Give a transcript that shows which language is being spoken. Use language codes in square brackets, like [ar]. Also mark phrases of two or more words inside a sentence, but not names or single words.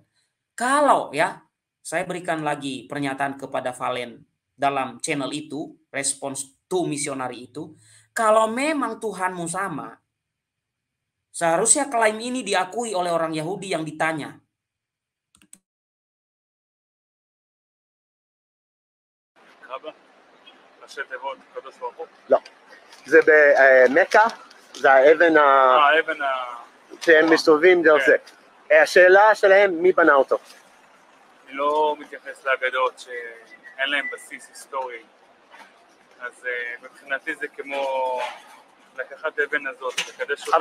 [id] Kalau ya, saya berikan lagi pernyataan kepada Valen dalam channel itu, Response to Missionary itu, kalau memang Tuhanmu sama, seharusnya klaim ini diakui oleh orang Yahudi yang ditanya. [he] לא, זה במכה, זה האבן האבן שהם מסתובבים דרך זה. השאלה שלהם, מי בנה אותו? אני לא מתייחס לאגדות שאין להם בסיס היסטורי, אז מבחינתי זה כמו לקחת האבן הזאת, לקדש אותה.